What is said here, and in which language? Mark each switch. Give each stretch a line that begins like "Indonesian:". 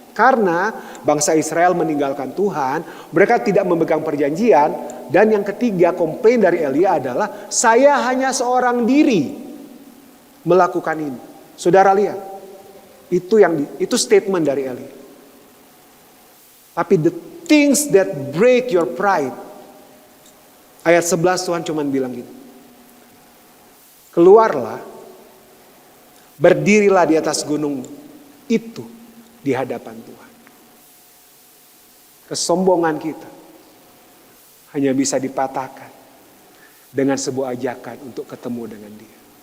Indonesian: Karena bangsa Israel meninggalkan Tuhan. Mereka tidak memegang perjanjian. Dan yang ketiga komplain dari Elia adalah. Saya hanya seorang diri melakukan ini. Saudara lihat. Itu statement dari Elia.
English: Tapi the things that break your pride.
Indonesian: Ayat 11 Tuhan cuma bilang gini. Keluarlah, berdirilah di atas gunung itu di hadapan Tuhan. Kesombongan kita hanya bisa dipatahkan dengan sebuah ajakan untuk ketemu dengan Dia.